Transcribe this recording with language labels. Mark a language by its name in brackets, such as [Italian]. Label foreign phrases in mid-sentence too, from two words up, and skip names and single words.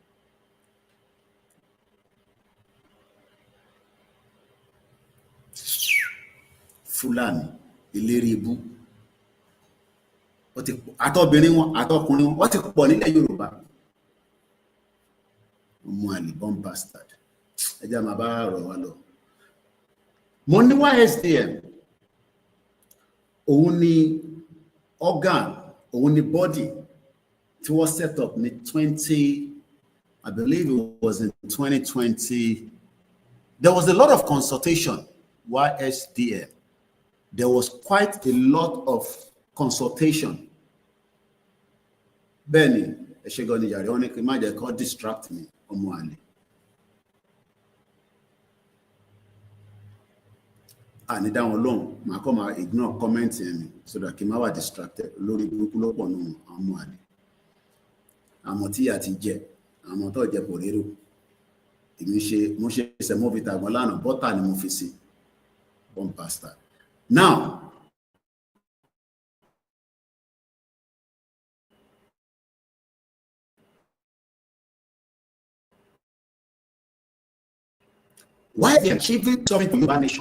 [Yoruba] Fúlàní ìlérí ibú wọ́n ti àtọbìnrin wọn àtọkùnrin wọn wọ́n ti pọ̀ nílẹ̀ Yorùbá. Ọmọ àlè [English] born bastard. [Yoruba] Ẹ jẹ́ máa bá ọ̀rọ̀ wa lọ. Mo ní YSDM òun ni organ, òun ni body tí wọ́n [English] set up [Yoruba] ní [English] I believe it was in 2020. There was a lot of consultation, YSDM. There was quite a lot of consultation. [Yoruba] Bẹ́ẹ̀ni, ẹ ṣe gan ni yàrá wọn ni kí n má jẹ́ kó [English] distract me [Yoruba] ọmọ àlè. Àní dá wọn lóhùn, màá kọ́ máa [English] ignore comment [Yoruba] mi [English] so that [Yoruba] kí n má wà distracted lórí burúkú lọ́pọ̀ nù ọmọ àlè. Àmọ́ tí a ti jẹ, àmọ́ tó jẹ kò rérò. Mo ṣe semovita gan lánàá, bọ́tà ni mo fi sí. [English] Born bastard. Now, why they are achieving something for Yoruba Nation?